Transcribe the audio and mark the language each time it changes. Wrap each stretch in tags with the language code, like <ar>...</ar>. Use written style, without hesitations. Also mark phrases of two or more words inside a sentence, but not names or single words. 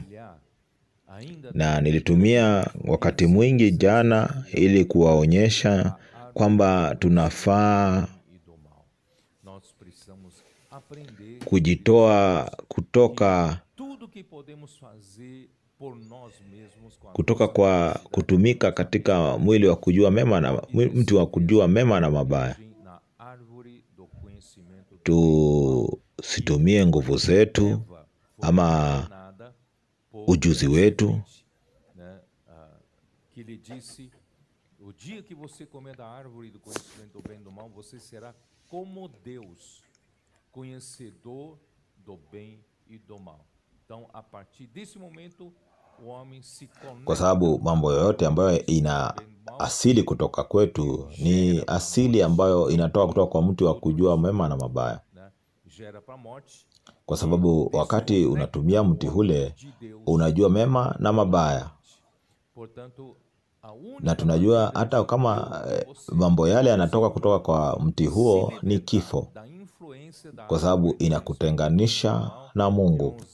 <sw>Na nilitumia wakati mwingi jana ili kuwaonyesha kwamba tunafaa kujitoa kutoka kwa kutumika katika mwili wa kujua mema na mti wa kujua mema na mabaya. Tusitumie nguvu zetu ama ujuzi wetu.</sw> <pt>O dia que você comer da árvore do conhecimento do bem e do mal, você será como Deus, conhecedor do bem e do mal. Então, a partir desse momento, o homem se conecta.</pt> <sw>Kwa sababu mambo yote ambayo ina asili kutoka kwetu ni asili ambayo inatoka kutoka kwa mti wa kujua mema na mabaya. Kwa sababu wakati unatumia mti ule, unajua mema na mabaya. Na tunajua hata kama mambo yale yanatoka kutoka kwa mti huo ni kifo, kwa sababu inakutenganisha na Mungu.</sw>